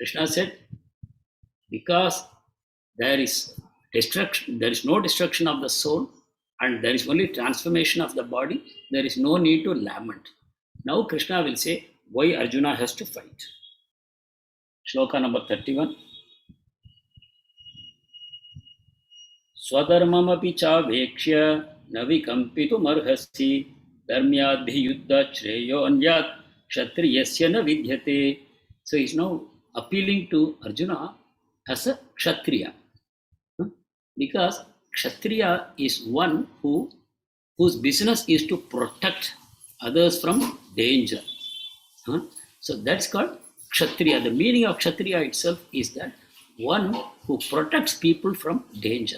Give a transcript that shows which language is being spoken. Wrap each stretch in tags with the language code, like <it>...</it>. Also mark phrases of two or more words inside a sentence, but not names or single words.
<en>Krishna said, because there is destruction, there is no destruction of the soul, and there is only transformation of the body, there is no need to lament. Now Krishna will say why Arjuna has to fight. Shloka number 31.</en> <sa>Swadharmamapi chavekshya navikampitum dharmyadhi yuddha shreyo anyat kshatriyasya na vidyate.</sa> <en>So he is now appealing to Arjuna as a kshatriya. Because kshatriya is one whose business is to protect others from danger. So that's called kshatriya. The meaning of kshatriya itself is that one who protects people from danger.</en>